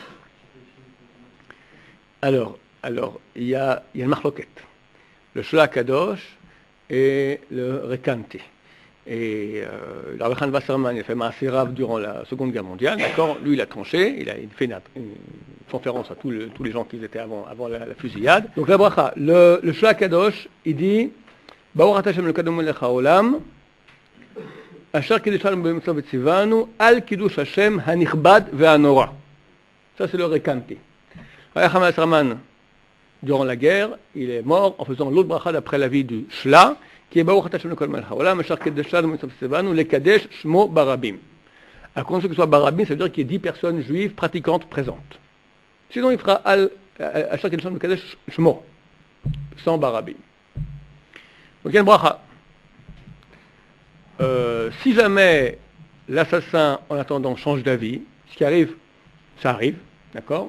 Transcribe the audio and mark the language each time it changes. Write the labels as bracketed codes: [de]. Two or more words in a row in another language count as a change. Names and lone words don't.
[fr] Alors, il y a le marloquet, le Shla Kadosh et le Rekante. Et le Rabbi Chaim Wasserman, il a fait [he] מעשה רב [fr] durant la Seconde Guerre mondiale, d'accord? Lui, il a tranché, il fait une conférence à tous les gens qui étaient avant la fusillade. [he] Donc la bracha, le Shla Kadosh, il dit ברוך אתה השם אלוקינו מלך העולם אשר קדשנו במצוות וצוונו על קידוש השם הנכבד והנורא. [fr] Ça, c'est le Rekante. Rabbi Chaim Wasserman, durant la guerre, il est mort en faisant l'autre bracha d'après la vie du Shla, qui est [he] ברוך אתה השם אלוקינו מלך העולם אשר קדשנו במצוות וצוונו לקדש שמו ברבים. [fr] À condition que ce soit barabim, ça veut dire qu'il y ait 10 personnes juives pratiquantes présentes. Sinon, il fera à chaque élection de [he] קדש שמו, [fr] sans barabim. Donc il y a une bracha. Si jamais l'assassin, en attendant, change d'avis, ce qui arrive, ça arrive, d'accord?